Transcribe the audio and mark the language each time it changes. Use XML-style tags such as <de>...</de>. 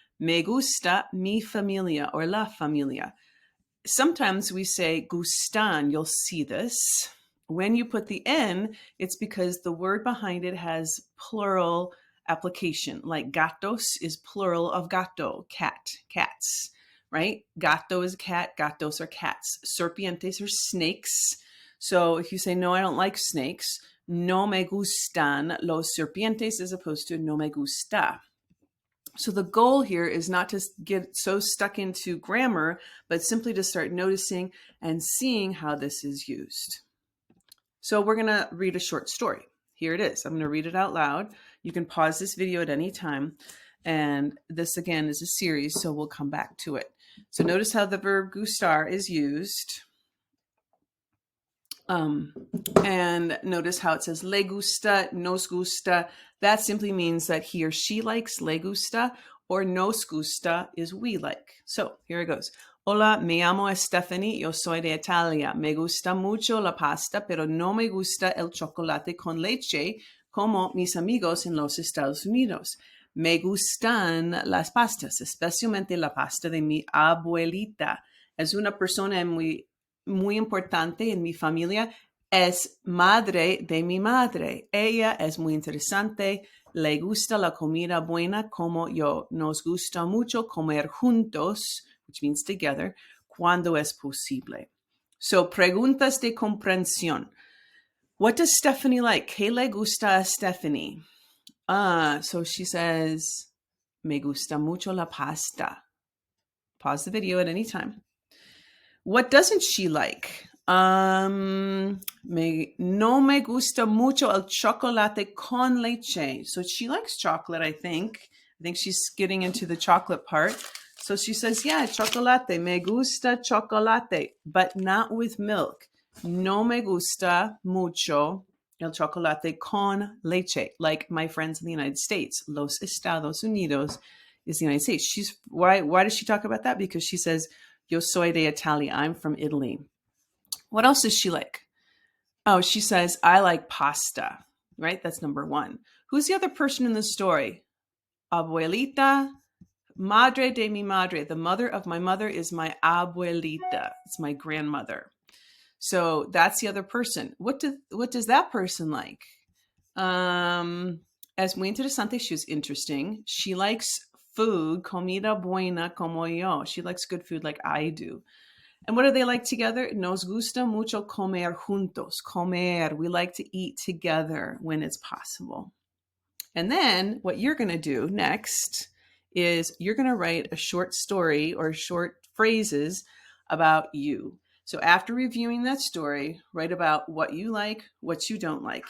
<es>Me gusta mi familia, or la familia.</es> <en>Sometimes we say gustan. You'll see this. When you put the N, it's because the word behind it has plural application. Like gatos is plural of gato, cat, cats, right? Gato is a cat, gatos are cats. Serpientes are snakes. So if you say, no, I don't like snakes, no me gustan los serpientes, as opposed to no me gusta. So the goal here is not to get so stuck into grammar, but simply to start noticing and seeing how this is used. So we're going to read a short story. Here it is. I'm going to read it out loud. You can pause this video at any time. And this, again, is a series, so we'll come back to it. So notice how the verb gustar is used. And notice how it says le gusta, nos gusta. That simply means that he or she likes, le gusta, or nos gusta is we like. So here it goes.</en> <es>Hola, me llamo Stephanie, yo soy de Italia. Me gusta mucho la pasta, pero no me gusta el chocolate con leche como mis amigos en los Estados Unidos. Me gustan las pastas, especialmente la pasta de mi abuelita. Es una persona muy importante en mi familia. Es madre de mi madre. Ella es muy interesante. Le gusta la comida buena como yo. Nos gusta mucho comer juntos, which means together, cuando es posible. So, preguntas de comprensión.</es> <en>What does Stephanie like?</en> <es>¿Qué le gusta a Stephanie? So she says, me gusta mucho la pasta.</es> <en>Pause the video at any time. What doesn't she like?</en> <es>No me gusta mucho el chocolate con leche.</es> <en>So she likes chocolate, I think. I think she's getting into the chocolate part. So she says, yeah, chocolate, me gusta chocolate, but not with milk.</en> <es>No me gusta mucho el chocolate con leche, like my friends in the United States.</es> <en>Los Estados Unidos is the United States. Why does she talk about that? Because she says, yo soy de Italia, I'm from Italy. What else does she like? Oh, she says, I like pasta. right? That's number one. Who's the other person in the story?</en> <es>Abuelita, madre de mi madre.</es> <en>The mother of my mother is my abuelita. It's my grandmother. So that's the other person. What does that person like?</en> <es>Es muy interesante. She's interesting. She likes food, comida buena como yo.</es> <en>She likes good food like I do. And what do they like together?</en> <es>Nos gusta mucho comer juntos. Comer.</es> <en>We like to eat together when it's possible. And then what you're going to do next is you're going to write a short story or short phrases about you. So after reviewing that story, write about what you like, what you don't like.</en>